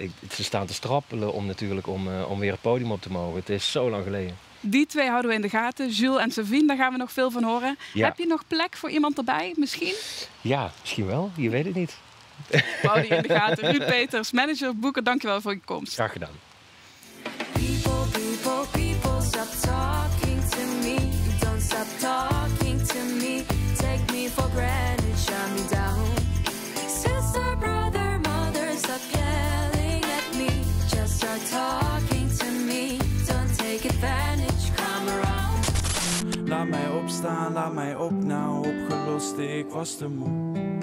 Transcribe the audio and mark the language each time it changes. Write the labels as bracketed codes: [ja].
[nl] Ze staan te strappelen om weer het podium op te mogen. Het is zo lang geleden. Die twee houden we in de gaten. Jules en Savine, daar gaan we nog veel van horen. Ja. Heb je nog plek voor iemand erbij, misschien? Ja, misschien wel. Je weet het niet. We houden die in de gaten. Ruud Peters, manager Boeken, dankjewel voor je komst. Graag gedaan. [en] People, stop talking to me. Don't stop talking to me. Take me for granted, shut me down. Sister, brother, mother, stop yelling at me. Just start talking to me. Don't take advantage, come around. [nl] Laat mij opstaan, laat mij op, nou opgelost, ik was te moe.